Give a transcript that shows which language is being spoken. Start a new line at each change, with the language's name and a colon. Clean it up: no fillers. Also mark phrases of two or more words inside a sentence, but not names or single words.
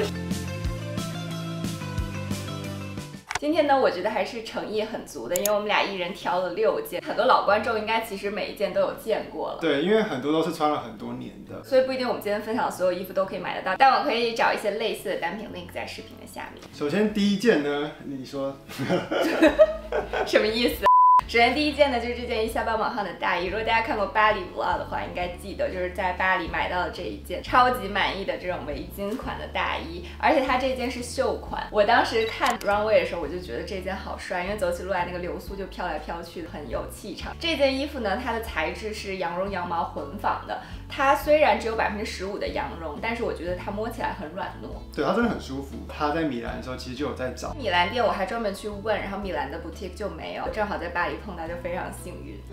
Chinese: 今天呢，我觉得還是誠意很足的，因為我們倆一人挑了6件，很多老觀眾應該其實每一件都有見過了。對，因為很多都是穿了很多年的，所以不一定我們今天分享的所有衣服都可以買得到，但我可以找一些類似的單品 link 在視頻的下面。首先第一件呢，你說什麼意思？首先第一件呢，就是這件伊莎贝爾·芒汉的大衣。如果大家看過巴黎 vlog 的話，應該記得就是在巴黎買到的這一件超級滿意的這種圍巾款的大衣，而且它這件是袖款。我當時看 runway 的時候，我就覺得這件好帥，因為走起路來那個流蘇就飄來飄去的，很有氣場。這件衣服呢，它的材質是羊絨羊毛混紡的，它雖然只有15%的羊絨，但是我覺得它摸起來很軟糯。對，它真的很舒服。它在米蘭的時候其實就有在找，米蘭店我還專門去問，然後米蘭的 boutique 就沒有，正好在巴黎碰到，就非常幸運。